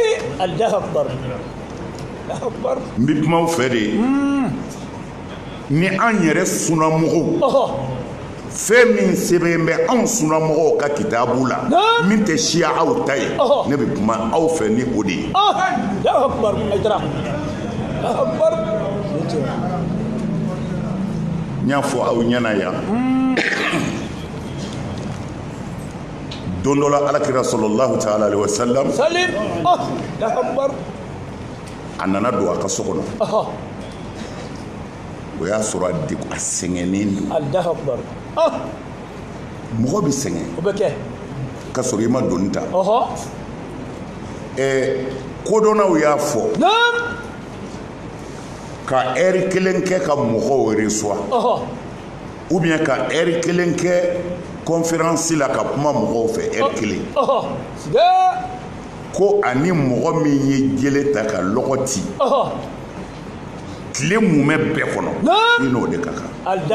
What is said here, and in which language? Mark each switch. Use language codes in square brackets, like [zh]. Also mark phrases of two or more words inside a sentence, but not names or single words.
[bm] N bɛ kuma aw fɛ de ni an yɛrɛ sunnamɔgɔw fɛn min sɛbɛn bɛ anw sunnamɔgɔw ka kitabu la min tɛ siya aw ta ye ne bɛ kuma aw fɛ ni o de ye. N y'a fɔ aw ɲɛna yan don dɔ la Alakira [ar] صلى الله تعالى عليه وسلم [bm] a nana don a ka so kɔnɔ o y'a sɔrɔ a sɛgɛnnen don. Mɔgɔ bɛ sɛgɛn ka sɔrɔ i ma doni ta. Kodɔnnaw y'a fɔ ka heure kelen kɛ ka mɔgɔw reçoit [fr] ou bien [bm] ka heure kelen kɛ conférence la ka kuma mɔgɔw fɛ heure kelen ko ani mɔgɔ min ye jele ta ka lɔgɔ ci tile mumɛ bɛɛ kɔnɔ i n'o de ka kan.